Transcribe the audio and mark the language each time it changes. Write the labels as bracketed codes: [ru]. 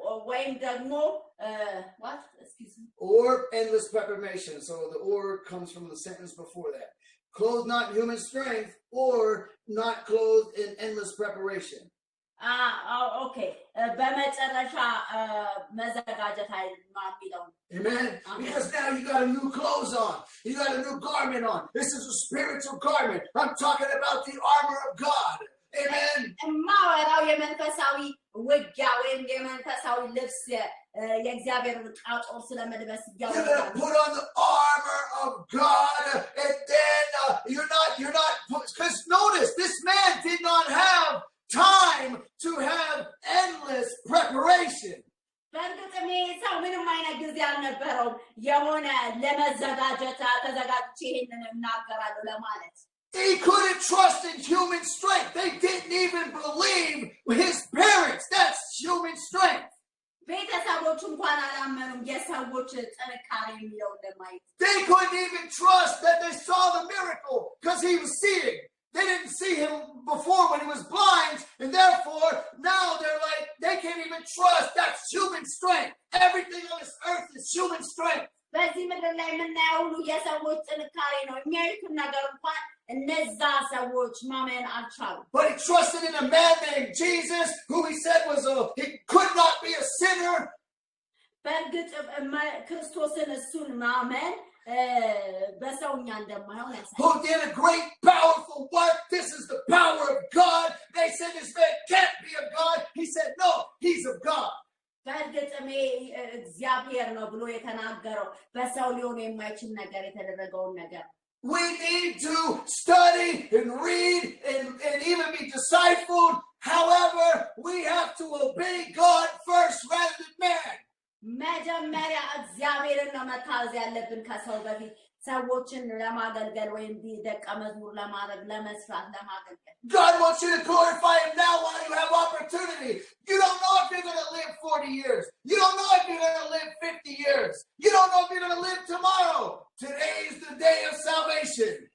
[am] ወይም ደግሞ [en] what? Excuse me. Or endless preparation. So the or comes from the sentence before that. Clothed not in human strength or not clothed in endless preparation. [am] Okay. በመጨረሻ መዘጋጀት አይደለም። [en] Amen. Because now you got a new clothes on. You got a new garment on. This is a spiritual garment. I'm talking about the armor of God. Amen. [am] ማወራው የመንፈሳዊ ውጊያ ወይም የመንፈሳዊ ልብስ የእግዚአብሔር ጣጦር ስለመልበስ [en] You're going to put on the armor of God, and then you're not, because notice, this man did not have time to have endless preparation. [am] በእርግጥም ሰው ምንም አይነት ጊዜ አልነበረውም የሆነ ለመዘጋጀት ተዘጋጅቼ ይሄንን እናገራለሁ ለማለት [en] He couldn't trust in human strength. They didn't even believe his parents. That's human strength. [am] ቤተሰቦቹ እንኳን አላመኑም የሰዎች ጥንካሬ የሚለው ለማየት [en] They couldn't even trust that they saw the miracle because he was seeing. They didn't see him before when he was blind, and therefore now they're like, they can't even trust. That's human strength. Everything on this earth is human strength. [am] በዚህ ምድር ላይ የምናየው ሁሉ የሰዎች ጥንካሬ ነው የሚያዩትን ነገር እንኳን እነዛ ሰዎች ማመን አልቻሉም [en] But he trusted in a man named Jesus, who he said he could not be a sinner. [am] በእርግጥ ክርስቶስን እሱን ማመን በሰውኛ እንደማይሆን ያሳያል [en] Who did a great powerful work. This is the power of God. They said this man can't be of God. He said no, he's of God. [am] በእርግጥም እግዚአብሔር ነው ብሎ የተናገረው በሰው ሊሆን የማይችል ነገር የተደረገውን ነገር [en] We need to study and read and even be discipled. However, we have to obey God first rather than man. [am] መጀመሪያ እግዚአብሔርን ነው መታዘዝ ያለብን ከሰው በፊት ሰዎችን ለማገልገል ወይም ደቀ መዝሙር ለማድረግ ለመስራት ለማገልገል [en] God wants you to glorify him now while you have opportunity. You don't know if you're going to live 40 years. You don't know if you're going to live 50 years. You don't know if you're going to live tomorrow. Today is the day of salvation.